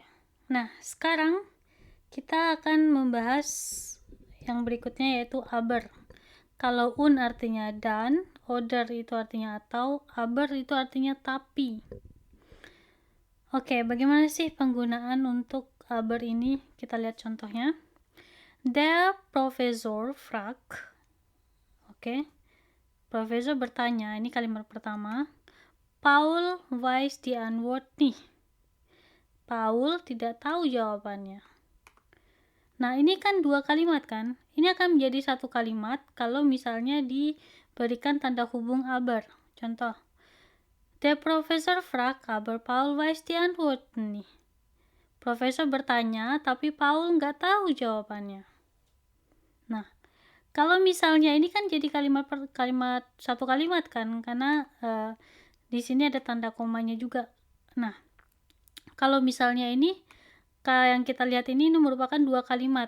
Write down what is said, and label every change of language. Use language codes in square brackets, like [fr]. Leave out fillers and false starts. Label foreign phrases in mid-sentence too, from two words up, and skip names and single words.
[id] Nah, sekarang kita akan membahas yang berikutnya yaitu aber. Kalau artinya dan, oder itu artinya atau, aber itu artinya tapi. Oke, bagaimana sih penggunaan untuk aber ini? Kita lihat contohnya. [de] Der Professor fragt. [id] Oke. Profesor bertanya, ini kalimat pertama. [de] Paul weiß die Antwort nicht. [id] Paul tidak tahu jawabannya. Nah, ini kan dua kalimat kan? Ini akan menjadi satu kalimat kalau misalnya diberikan tanda hubung aber. Contoh. [de] Der Professor fragt, aber Paul weiß die Antwort nicht. [id] Profesor bertanya, tapi Paul nggak tahu jawabannya. Nah, kalau misalnya ini kan jadi satu kalimat kan, karena di sini ada tanda komanya juga. Nah, kalau misalnya ini yang kita lihat ini merupakan dua kalimat.